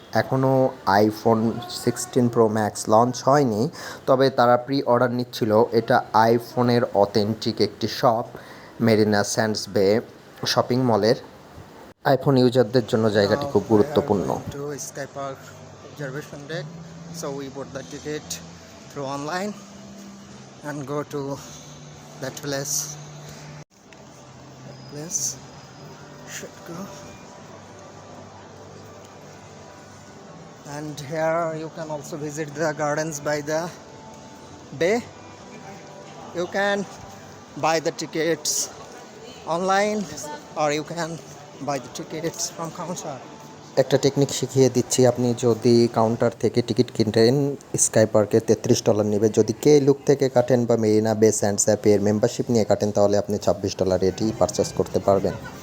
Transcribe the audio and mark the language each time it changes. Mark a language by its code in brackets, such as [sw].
[bn] এখনও iPhone 16 pro max launch হয়নি, তবে তারা প্রি অর্ডার নিচ্ছিল। এটা আইফোনের অথেন্টিক একটি শপ, মেরিনা স্যান্ডস বে শপিং মলের। আইফোন ইউজারদের জন্য জায়গাটি খুব গুরুত্বপূর্ণ। [en] Welcome to Sky Park observation deck. So we bought the ticket through online and go to that place. That place should go. And here you can also visit the gardens by the bay. You can buy the tickets online or you can buy the tickets from counter. [bn] একটা technique শিখিয়ে দিচ্ছি, আপনি যদি counter থেকে ticket কিনতেন sky পার্কে $33 নেবে, যদি কে look থেকে কাটেন বা মেরিনা বে স্যান্ডস অ্যাপের মেম্বারশিপ নিয়ে কাটেন তাহলে আপনি $26 এটি পারচেস করতে পারবেন।